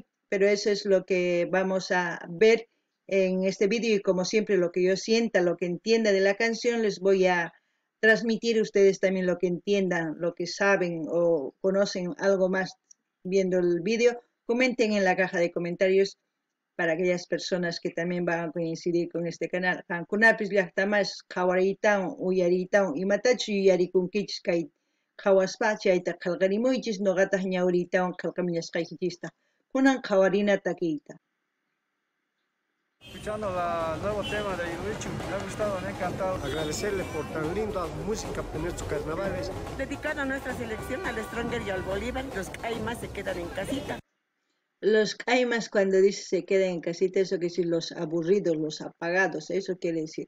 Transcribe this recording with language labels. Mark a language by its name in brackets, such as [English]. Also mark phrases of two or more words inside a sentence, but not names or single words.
[Spanish] Pero eso es lo que vamos a ver en este vídeo y como siempre lo que yo sienta, lo que entienda de la canción, les voy a transmitir a ustedes también lo que entiendan, lo que saben o conocen algo más viendo el vídeo. Comenten en la caja de comentarios para aquellas personas que también van a coincidir con este canal. [Quechua] Hankunapis llaqtamas qhawariytawan uyariytawan imatachu yuyarikunkichis kay qhawaspa chayta qillqarimuychis noqataq ñawriytawan qillqamillasqaykichista kunan qhawarina takiyta. [Spanish] Escuchando el nuevo tema de Iruichu, me ha gustado, me ha encantado. Agradecerle por tan linda música en nuestros carnavales. Dedicado a nuestra selección, al Stronger y al Bolívar, los que hay más se quedan en casita. Los caimas cuando dice se quedan en casita, eso quiere decir los aburridos, los apagados, eso quiere decir.